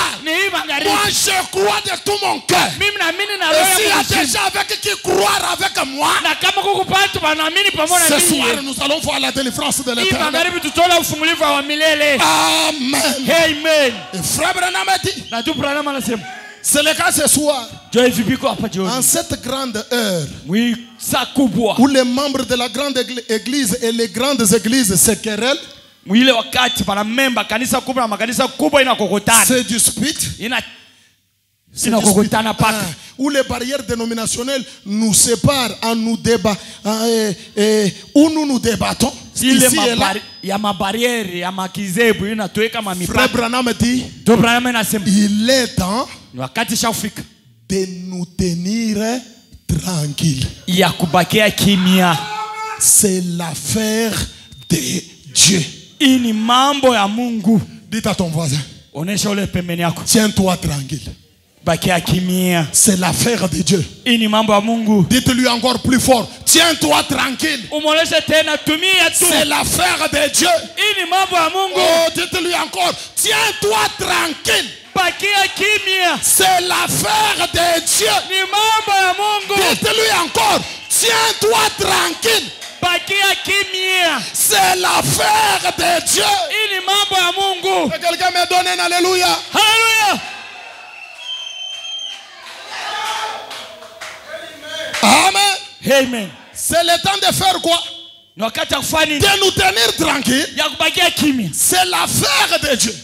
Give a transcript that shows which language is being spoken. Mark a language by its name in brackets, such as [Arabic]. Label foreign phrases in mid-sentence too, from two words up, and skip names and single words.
[French] Moi je crois de tout mon cœur. Et s'il y a des gens avec qui croire avec moi, ce soir, nous allons voir la délivrance de l'Éternel. Amen. Et frère Branham a dit, c'est le cas ce soir. En cette grande heure où les membres de la grande église et les grandes églises se querellent, [Swahili] Mwile wakati pana memba kanisa kubwa na makanisa kubwa inakokotana. [French] Se disputent. [Swahili] Inakokotana paka. [French] Où les barrières dénominationnelles nous séparent en nous débat, où nous débattons. [Swahili] Ile ya mabariere ya makizebu inatuweka mamipaka. [French] Frère Branham dit, il est temps [Swahili] wakati shafika [French] de nous tenir tranquilles. [Swahili] Ya kubakia kimya. [French] C'est l'affaire de Dieu. [Swahili] Ini mambo ya Mungu. [French] Dites à ton voisin. [Swahili] Onesha ule pembeni yako. [French] Tiens-toi tranquille. [Swahili] Bakia kimya. [French] C'est l'affaire de Dieu. [Swahili] Ini mambo ya Mungu. [French] Dites-lui encore plus fort. Tiens-toi tranquille. [Swahili] Umoleshe tena tumia tu. [French] C'est l'affaire de Dieu. [Swahili] Ini mambo ya Mungu. [French] Oh, dites-lui encore. Tiens-toi tranquille. [Swahili] Bakia kimya. [French] C'est l'affaire de Dieu. [Swahili] Ni mambo ya Mungu. [French] Dites-lui encore. Tiens-toi tranquille. [Swahili] Bakia kimya. [French] C'est l'affaire de Dieu. [Swahili] Ini mambo ya Mungu. [French] Quelqu'un me donne un alléluia. Alléluia. Amen. Amen. C'est le temps de faire quoi? De nous tenir tranquilles. C'est l'affaire de Dieu.